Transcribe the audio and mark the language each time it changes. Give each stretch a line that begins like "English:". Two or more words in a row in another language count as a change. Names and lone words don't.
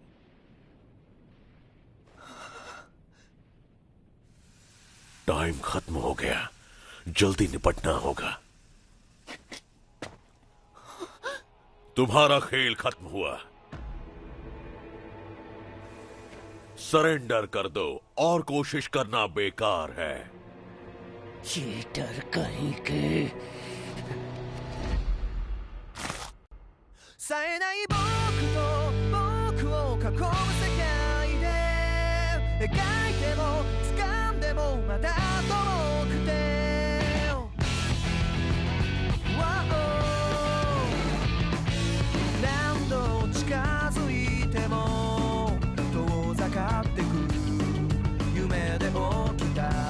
Hindi: टाइम खत्म हो गया, जल्दी निपटना होगा। तुम्हारा खेल खत्म हुआ। सरेंडर कर दो और कोशिश करना बेकार है। चीटर कहीं के।
Japanese: 冴えない僕と僕を囲む世界で描いても掴んでもまだ遠くて何度近づいても遠ざかってく夢で起きた